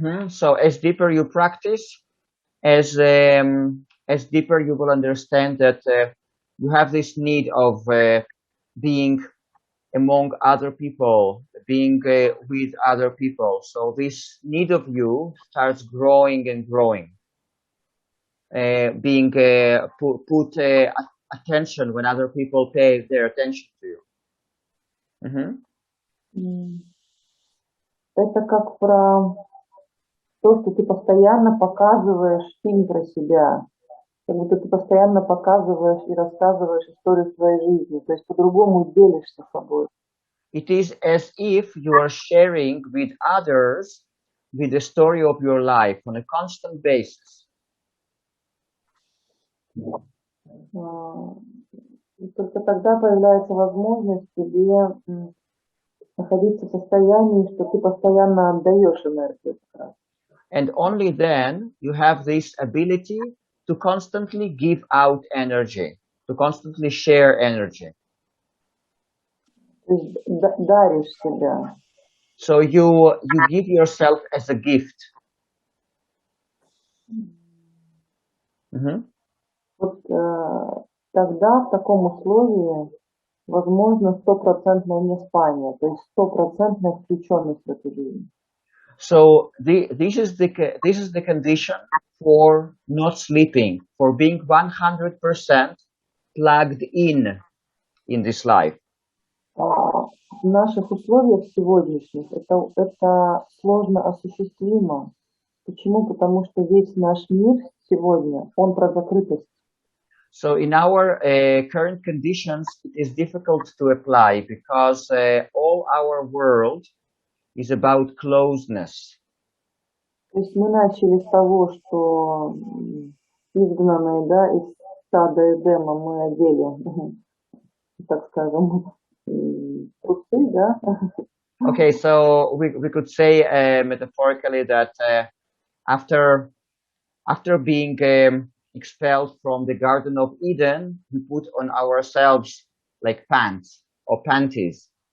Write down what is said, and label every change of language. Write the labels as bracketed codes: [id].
[en] So as deeper you practice, as deeper you will understand that you have this need of being among other people, being with other people. So this need of you starts growing and growing. Being put attention when other people pay their attention to you. [ru] Это как про то, что ты постоянно показываешь фильм про себя. Как будто ты постоянно показываешь и рассказываешь историю своей жизни. То есть по-другому делишься собой. [en] It is as if you are sharing with others with the story of your life on a constant basis. [ru] И только тогда появляется возможность тебе находиться в состоянии, что ты постоянно отдаешь энергию. [en] And only then you have this ability to constantly give out energy, to constantly share energy. [ru] То есть даришь себя. [en] So you give yourself as a gift. [ru] Вот тогда в таком условии возможно 100% неспание, то есть 100% включенность в эту жизнь. [en] So this is the condition for not sleeping, for being 100% plugged in this life. [ru] В наших условиях сегодняшних это сложно осуществимо. Почему? Потому что весь наш мир сегодня, он про закрытость. [en] So in our current conditions, it is difficult to apply because all our world is about closeness. [ru] То есть мы начали с того, что изгнанные, да, из сада Эдема мы одели, так скажем, трусы, да. [en] Okay, so we could say metaphorically that after being expelled from the Garden of Eden, we put on ourselves like pants or panties.